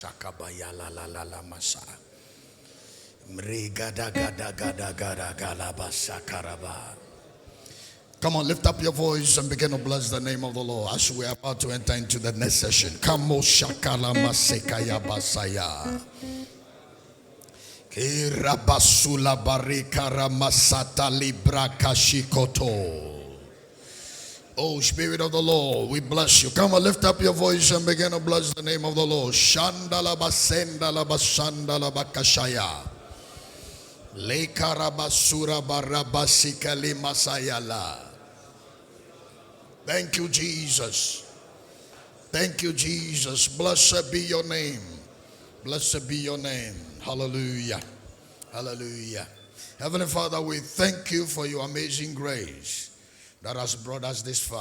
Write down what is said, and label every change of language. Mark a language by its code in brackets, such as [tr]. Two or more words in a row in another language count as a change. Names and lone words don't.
[en] Shakabaya la la la la masa. Mrigada gada gada gada galaba sakaraba. Come on, lift up your voice and begin to bless the name of the Lord as we are about to enter into the next session. Kamo shakala masekaya basaya. Kirabasula barikara masata libra kashikoto. Oh, Spirit of the Lord, we bless you. Come on, lift up your voice and begin to bless the name of the Lord. Shandala basendala basandala bakashaya. Lekarabasura barabasikali masayala. Thank you, Jesus. Thank you, Jesus. Blessed be your name. Blessed be your name. Hallelujah. Hallelujah. Heavenly Father, we thank you for your amazing grace that has brought us this far.